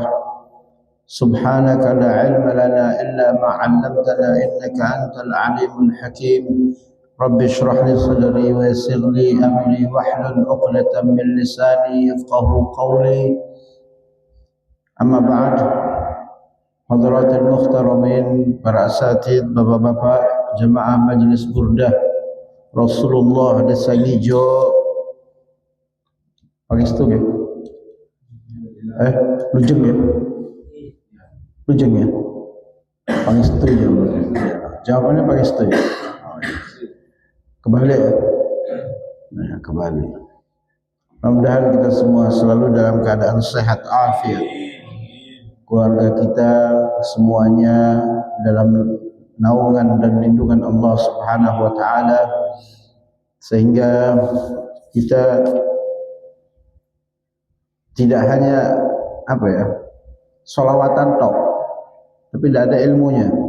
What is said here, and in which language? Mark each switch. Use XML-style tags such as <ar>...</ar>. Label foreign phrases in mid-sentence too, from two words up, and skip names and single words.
<ar>سبحانك لا علم لنا إلا ما علمتنا إنك أنت العليم الحكيم. رب اشرح لي صدري ويسر لي أمري واحلل عقدة من لساني يفقه قولي. أما بعد، حضرات المحترمين,</ar> <id>para asatid, bapak-bapak, jemaah Majelis Burdah Rasulullah Desa Ngijo Pangestu ya?</id> <jv>Lujeng ya? Lujeng ya? Pangestu ya?</jv> <id>Jawabannya Pangestu ya? Kembali ya? Nah, kembali. Mudah-mudahan kita semua selalu dalam keadaan sehat afiat. Keluarga kita semuanya dalam naungan dan lindungan Allah</id> <ar>سبحانه وتعالى,</ar> <id>sehingga kita tidak hanya sholawatan tok, tapi tidak ada ilmunya.</id>